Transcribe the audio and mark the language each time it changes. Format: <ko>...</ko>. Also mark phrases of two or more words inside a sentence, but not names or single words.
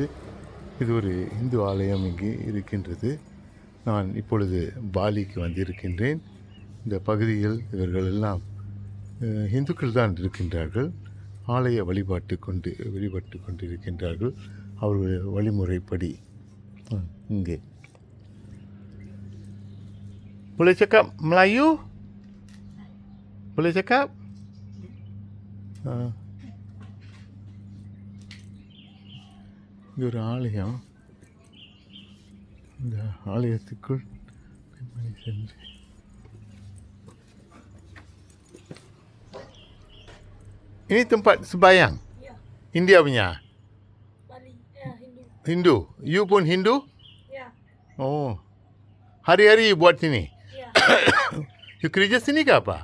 <ta>இது ஒரு இந்து ஆலயம் இங்கே இருக்கின்றது. நான் இப்பொழுது பாலிக்கு வந்திருக்கின்றேன். இந்த பகுதியில் இவர்கள் எல்லாம் இந்துக்கள் தான் இருக்கின்றார்கள். ஆலய வழிபாட்டு கொண்டிருக்கின்றார்கள் அவர்கள் வழிமுறைப்படி.</ta> <ms>இங்கே boleh cakap Melayu? Boleh cakap?</ms> <ta>இது ஒரு ஆலயம். இந்த ஆலயத்துக்குள் பெண்மணி சென்று</ta> <ms>ini tempat sembahyang? Ya. India punya? Bali, Hindu. Hindu? You pun Hindu? Ya. Oh. Hari-hari you buat sini? Ya. You kerja sini ke apa?</ms>